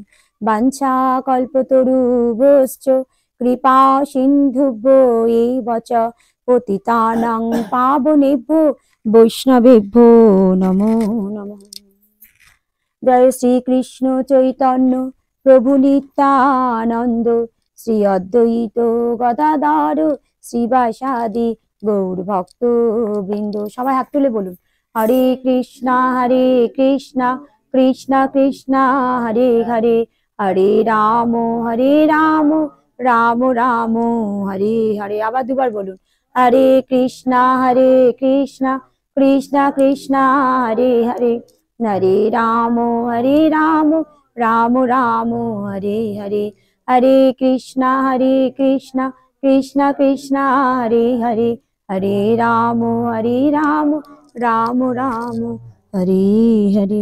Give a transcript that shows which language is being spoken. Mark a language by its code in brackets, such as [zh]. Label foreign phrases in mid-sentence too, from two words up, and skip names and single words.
[sa] वाञ्छाकल्पतरुभ्यश्च कृपा सिन्धुभ्यो एव च पतितानां पावनेभ्यो वैष्णवेभ्यो नमो नमः। जय श्री कृष्ण चैतन्य प्रभु नित्यानंद श्री अद्वैत गदाधर श्रीवासादि गौर भक्त बृंद। [bn] সবাই হাত তুলে বলুন [sa] हरे कृष्णा कृष्ण कृष्णा हरे हरे हरे राम राम राम हरे हरे। [bn] আবার দুবার বলুন [sa] हरे कृष्णा कृष्ण कृष्ण हरे हरे हरे राम राम राम हरे हरे हरे कृष्णा कृष्ण कृष्ण हरे हरे हरे राम राम राम हरे हरे।